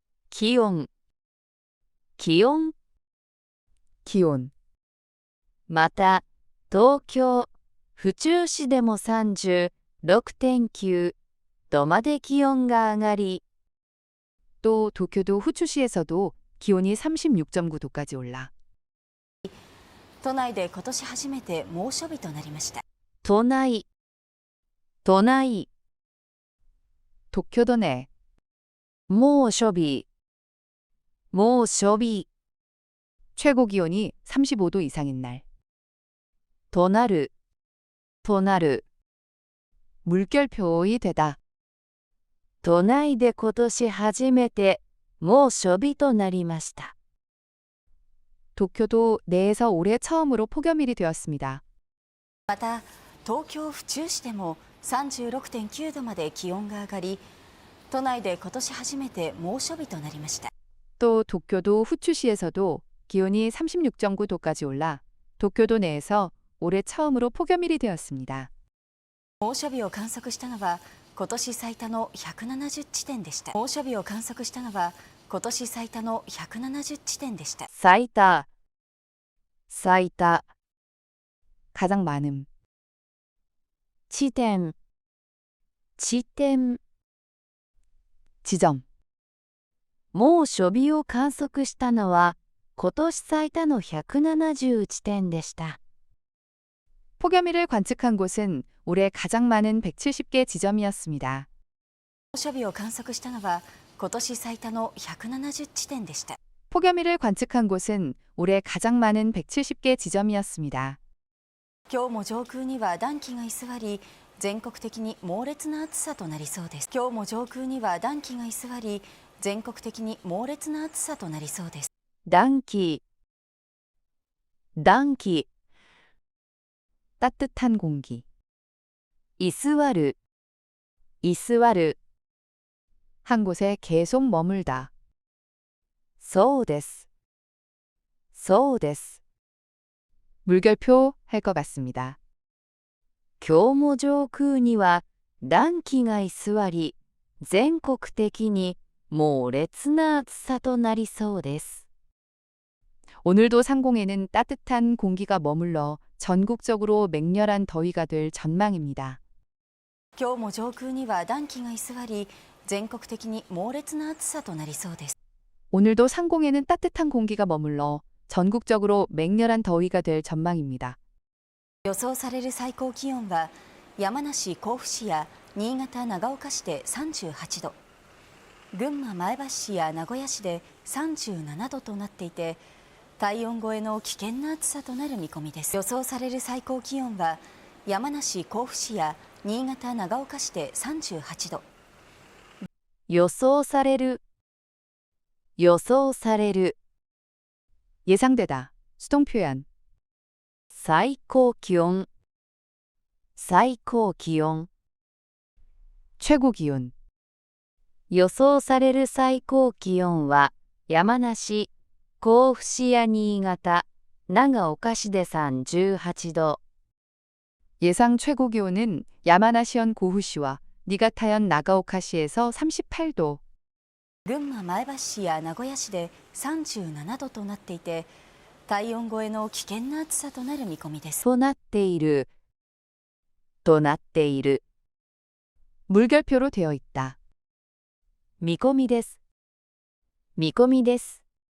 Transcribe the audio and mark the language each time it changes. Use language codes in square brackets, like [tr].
[ja] 기온 また東京府中市でも36.9度まで気温が上がり、 [ko] 또 도쿄도 후추시에서도 기온이 36.9도까지 올라 [ja] 都内で今年初めて猛暑日となりました。 [ko] 都内 도쿄도 내 猛暑日 최고 기온이 35도 이상인 날. となるとなる 물결표이 되다. [ja] 都内で今年初めて猛暑日となりました。 [ko] 도쿄도 내에서 올해 처음으로 폭염일이 되었습니다. [ja] また東京府中市でも36.9度まで気温が上がり、都内で今年初めて猛暑日となりました。 [ko] 또 도쿄도 후추시에서도 기온이 36.9도까지 올라 도쿄도 내에서 올해 처음으로 폭염일이 되었습니다. [ja] 猛暑日を観測したのは今年最多の170地点でした。猛暑日を観測したのは今年最多の170地点でした。最多、最多、 [ko] 가장 많음. [ja] 地点、地点、 [ko] 지점. [ja] 猛暑日を観測したのは今年最多の170地点でした。 [ko] 폭염일을 관측한 곳은 올해 가장 많은 170개 지점이었습니다. [ja] 猛暑日を観測したのは今年最多の170地点でした。 [ko] 폭염일을 관측한 곳은 올해 가장 많은 170개 지점이었습니다. [ja] 今日も上空には暖気が居座り、全国的に猛烈な暑さとなりそうです。今日も上空には暖気が居座り、全国的に猛烈な暑さとなりそうです。暖気、暖気、 [ko] 따뜻한 공기. [ja] 居座る、居座る、 [ko] 한 곳에 계속 머물다. [ja] そうです、そうです。 [ko] 물결표 할 것 같습니다. [ja] 今日も上空には暖気が居座り、全国的に猛烈な暑さとなりそうです。 [ko] 오늘도 상공에는 따뜻한 공기가 머물러 전국적으로 맹렬한 더위가 될 전망입니다. [ja] 今日も上空には暖気が居座り、全国的に猛烈な暑さとなりそうです。 [ko] 오늘도 상공에는 따뜻한 공기가 머물러 전국적으로 맹렬한 더위가 될 전망입니다. [ja] 予想される最高気温は山梨甲府市や新潟長岡市で38度、群馬前橋市や名古屋市で37度となっていて、体温超えの危険な暑さとなる見込みです。予想される最高気温は山梨甲府市や新潟長岡市で38度、予想される、予想される、 [ko] 예상되다. 수동 표현. [ja] 最高気温、最高気温。 [ko] 최고 기온. [ja] 予想される最高気温は山梨、甲府市や新潟、長岡市で38度。 [ko] 예상 최고 기온은 야마나시현 고후시와 니가타현 나가오카시에서 38도, [ja] 群馬前橋市や名古屋市で37度となっていて、体温超えの危険な暑さとなる見込みです。となっている、となっている。 [ko] 물결표로 되어 있다. [ja] 見込みです。見込みです。